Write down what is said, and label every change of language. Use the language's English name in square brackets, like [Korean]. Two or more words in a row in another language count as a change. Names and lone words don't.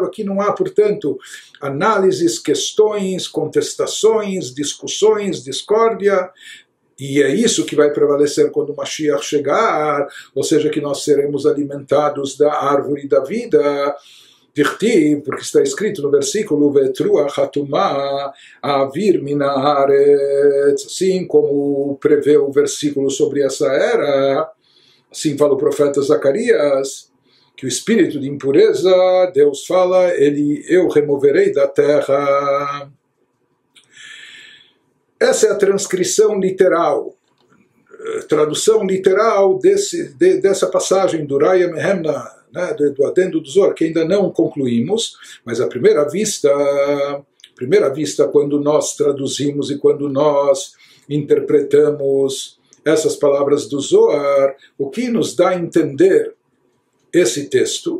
[Portuguese] Aqui não há, portanto, análises, questões, contestações, discussões, discórdia. E é isso que vai prevalecer quando o Mashiach chegar, ou seja, que nós seremos alimentados da árvore da vida, porque está escrito no versículo [Hebrew] Vetruach hatumah avir min haaretz, [Portuguese] assim como prevê o versículo sobre essa era, assim fala o profeta Zacarias, que o espírito de impureza, Deus fala, eu removerei da terra. essa é a transcrição literal, tradução literal dessa passagem do Raya Mehemna, né, do adendo do Zohar, que ainda não concluímos, mas à primeira vista, quando nós traduzimos e quando nós interpretamos essas palavras do Zohar, o que nos dá a entender esse texto?